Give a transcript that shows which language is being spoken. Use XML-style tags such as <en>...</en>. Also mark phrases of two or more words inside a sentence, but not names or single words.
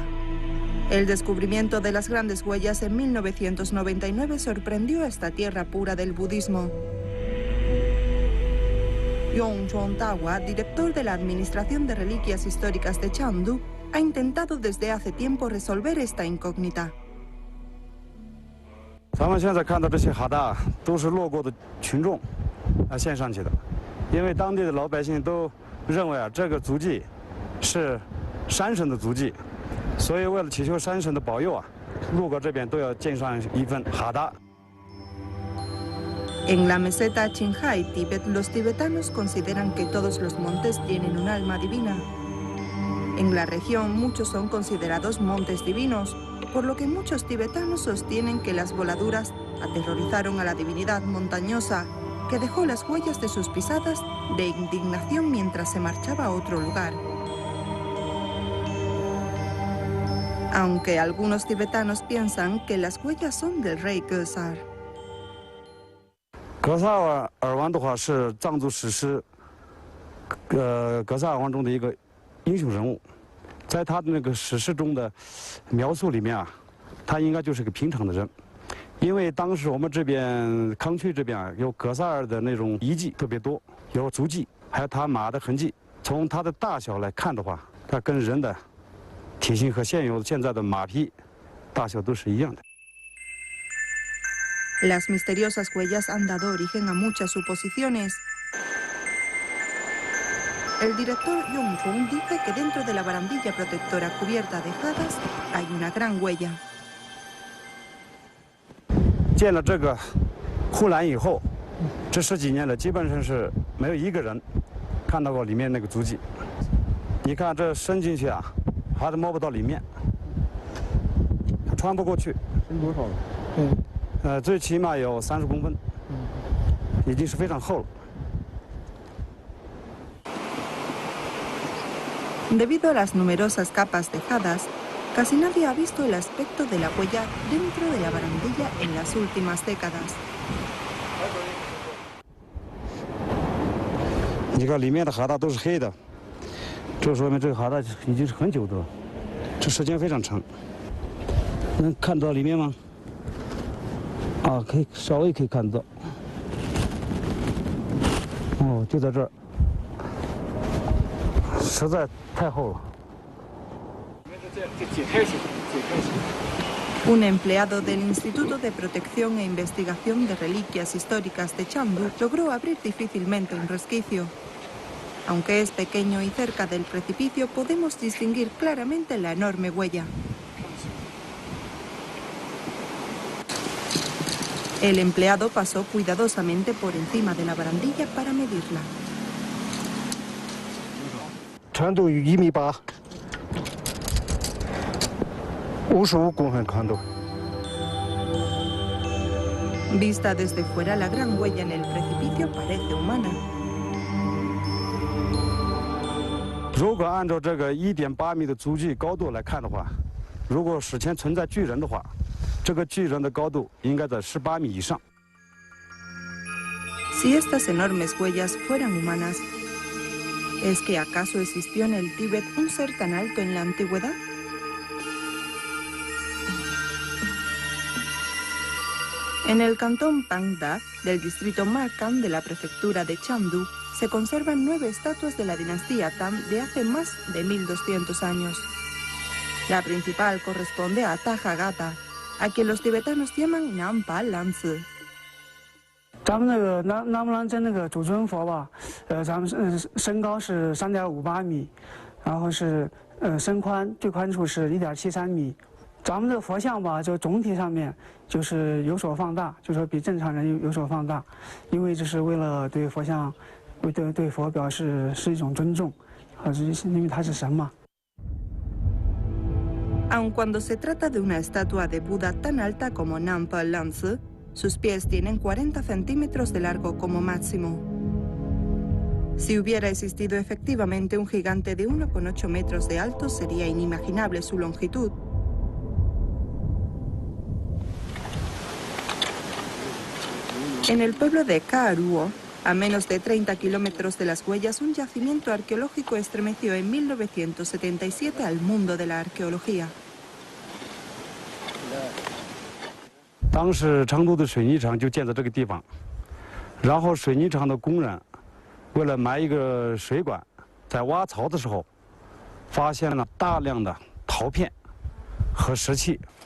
<es>El descubrimiento de las grandes huellas en 1999 sorprendió a esta tierra pura del budismo. Yongchong Tawa, director de la Administración de Reliquias Históricas de Chengdu, ha intentado desde hace tiempo resolver esta incógnita.</es> <zh>咱们现在看到这些哈达都是路过的群众献上去的，因为当地的老百姓都认为这个足迹是山神的足迹，所以为了祈求山神的保佑路过这边都要献上一份哈达。</zh> <es>En la meseta Qinghai, Tíbet, los tibetanos consideran que todos los montes tienen un alma divina. En la región, muchos son considerados montes divinos, por lo que muchos tibetanos sostienen que las voladuras aterrorizaron a la divinidad montañosa, que dejó las huellas de sus pisadas de indignación mientras se marchaba a otro lugar. Aunque algunos tibetanos piensan que las huellas son del rey Gesar.</es> <zh>格萨尔王的话是藏族史诗格萨尔王中的一个英雄人物，在他的那个史诗中的描述里面他应该就是个平常的人，因为当时我们这边康区这边有格萨尔的那种遗迹特别多，有足迹，还有他马的痕迹。从它的大小来看的话，它跟人的体型和现在的马匹大小都是一样的。</zh> <es>Las misteriosas huellas han dado origen a muchas suposiciones. El director Yongchong dice que dentro de la barandilla protectora cubierta de jadas hay una gran huella.</es> <zh>建了这个护栏以后，这10几年了，基本上是没有一个人看到过里面那个足迹。你看这伸进去还是摸不到里面，它穿不过去。伸多少了？最起码有30公分，已经是非常厚了。</zh> <es>Debido a las numerosas capas tejadas, casi nadie ha visto el aspecto de la huella dentro de la barandilla en las últimas décadas.</es> <zh>你看里面的哈达都是黑的，这说明这个哈达已经是很久的了，这时间非常长。能看到里面吗？啊，可以稍微可以看到。哦，就在这儿，实在太厚了。</zh> <es>Un empleado del Instituto de Protección e Investigación de Reliquias Históricas de Chengdu logró abrir difícilmente un resquicio. Aunque es pequeño y cerca del precipicio, podemos distinguir claramente la enorme huella. El empleado pasó cuidadosamente por encima de la barandilla para medirla.</es> <zh>长度有1.8米，55公分宽度。</zh> <es>Vista desde fuera, la gran huella en el precipicio parece humana.</es> <zh>如果按照这个1.8米的足迹高度来看的话，如果史前存在巨人的话，这个巨人的高度应该在18米以上。</zh> <es>Si estas enormes huellas fueran humanas, ¿es que acaso existió en el Tíbet un ser tan alto en la antigüedad? En el cantón Pangda del distrito Markan de la prefectura de Chengdu se conservan 9 estatuas de la dinastía Tang de hace más de 1200 años. La principal corresponde a Tathagata, a quien los tibetanos llaman Nampa Lanzi.</es> <zh>咱们那个南无朗真那个主尊佛吧，咱们身高是3.58米，然后是身宽最宽处是1.73米。咱们这个佛像吧，就总体上面就是有所放大，就说比正常人有所放大，因为这是为了对佛像，对佛表示是一种尊重，因为他是神嘛。</zh> <es>Aun cuando se trata de una estatua de Buda tan alta como Nampa Lanzi, sus pies tienen 40 centímetros de largo como máximo. Si hubiera existido efectivamente un gigante de 1,8 metros de alto, sería inimaginable su longitud. En el pueblo de Kaaruo, a menos de 30 kilómetros de las huellas, un yacimiento arqueológico estremeció en 1977 al mundo de la arqueología.</es> <zh>当时成都的水泥厂就建在这个地方，然后水泥厂的工人为了埋一个水管，在挖槽的时候，发现了大量的陶片和石器。</zh>